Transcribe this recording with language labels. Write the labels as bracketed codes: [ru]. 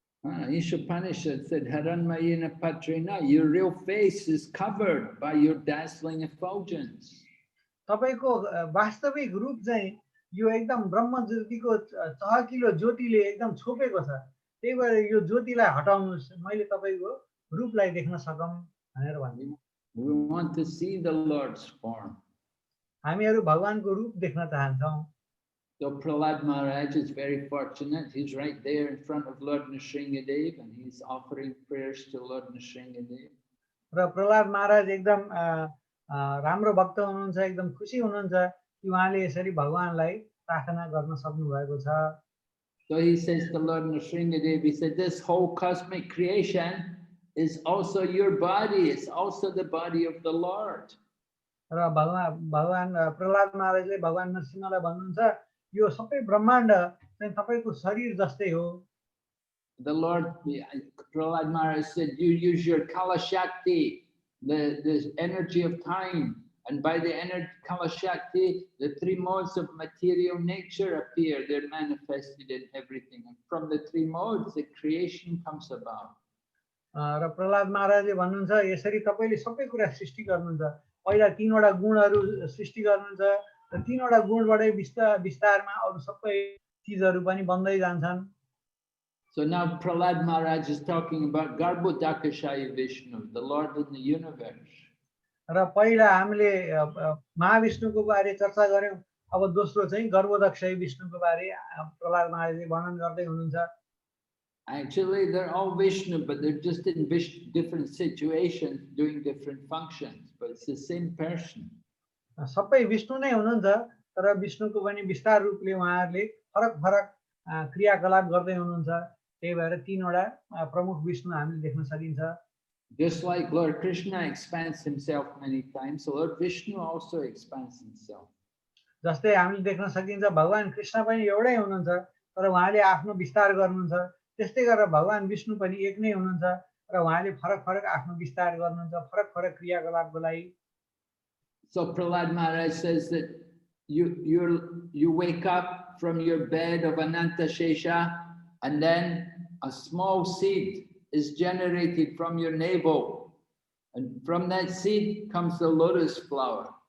[en] Ishopanishad said [sa] Haranmayana Patrena, [en] your real face is covered by your dazzling effulgence. [ne] तपाईको वास्तविक रूप चाहिँ यो एकदम ब्रह्म ज्योतिको चहकिलो ज्योतिले एकदम छोपेको छ त्यही भएर यो ज्योतिलाई हटाउनुस् मैले तपाईको रूपलाई देख्न सकौं भनेर भन्दिनु [en] We want to see the Lord's form. [ne] हामीहरु भगवानको रूप देख्न चाहन्छौं [en] So Prahlad Maharaj is very fortunate. He's right there in front of Lord Nrsingadev and he's offering prayers to Lord Nrsingadev. [ne] र प्रहलाद महाराज एकदम राम्रो भक्त हुनुहुन्छ एकदम खुशी हुनुहुन्छ कि उहाँले यसरी भगवानलाई प्रार्थना गर्न सक्नु भएको छ [en] So he says to Lord Nrsingadev, he said, this whole cosmic creation is also your body. It's also the body of the Lord. [ne] र भगवान प्रहलाद महाराजले भगवान नरसिंहलाई भन्नुहुन्छ यो सबै ब्रह्माण्ड चाहिँ तपाईको शरीर जस्तै हो [en] The Lord, Prahlad Maharaj said, you use your Kala Shakti, the energy of time, And by the energy Kala Shakti, the three modes of material nature appear. They're manifested in everything. And from the three modes, the creation comes about. [ne] र प्रहलाद महाराजले भन्नुहुन्छ यसरी तपाईले सबै कुरा सृष्टि गर्नुहुन्छ पहिला तीनवटा गुणहरू सृष्टि गर्नुहुन्छ र तीनवटा गुणबाटै विस्तारमा अरु सबै चीजहरू पनि बन्दै जान्छन् [en] So now Prahlad Maharaj is talking about Garbhodakashaya Vishnu, the Lord in the universe. [ne] र पहिला हामीले महाविष्णुको बारे चर्चा गर्यौं अब दोस्रो चाहिँ गर्भोदक्षय विष्णुको बारे प्रहलाद महाराजले वर्णन गर्दै हुनुहुन्छ [en] Actually, they're all Vishnu, but they're just in different situations doing different functions, but it's the same person. [ne] सबै विष्णु नै हुनुहुन्छ तर विष्णुको पनि विस्तार रूपले उहाँहरूले फरक फरक क्रियाकलाप गर्दै हुनुहुन्छ त्यही भएर तीनवटा प्रमुख विष्णु हामीले देख्न सकिन्छ [en] Just like Lord Krishna expands himself many times, so Lord Vishnu also expands himself. [ne] जस्तै हामीले देख्न सकिन्छ भगवान कृष्ण पनि एउटै हुनुहुन्छ तर उहाँले आफ्नो विस्तार गर्नुहुन्छ त्यस्तै गरेर भगवान विष्णु पनि एक नै हुनुहुन्छ र उहाँले फरक फरक आफ्नो विस्तार गर्नुहुन्छ फरक फरक क्रियाकलापको लागि [en] So Prahlad Maharaj says that you wake up from your bed of Ananta Shesha, and then a small seed is generated from your navel, and from that seed comes the lotus flower.